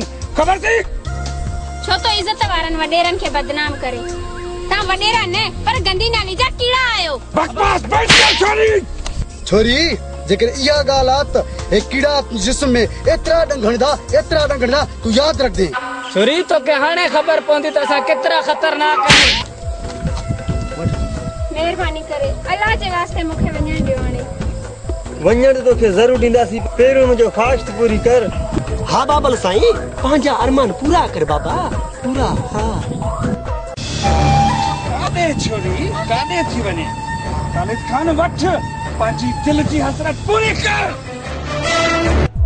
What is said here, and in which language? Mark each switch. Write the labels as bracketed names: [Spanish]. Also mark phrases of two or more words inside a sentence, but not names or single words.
[Sindhi] खबर थी? छो तो इज्जत वारन वडेरन के बदनाम करे। ता वडेरा ने पर गंदी नाली जा कीड़ा आयो। [Hindi] बकवास बैठ जा छोरी। [Sindhi] छोरी जेकर इया गालात एक कीड़ा जिस्म में एतरा डंगणदा तू याद रख दे। छोरी तो के हाणे खबर पवंदी त असां केतिरा खतरनाक आहियूं। मेहरबानी करे अल्लाह जे वास्ते मुखे वञण दियो हाणे। वञण तो के जरूर दींदासी, पहिरियों मुंहिंजो ख्वाहिश पूरी कर। हाँ बाबल साईं, पंहिंजा अरमान पूरा कर बाबा, पूरा। हाँ कादे छोरी कादे थी वने, खालिद खान वठ पंहिंजी दिल जी हसरत पूरी कर।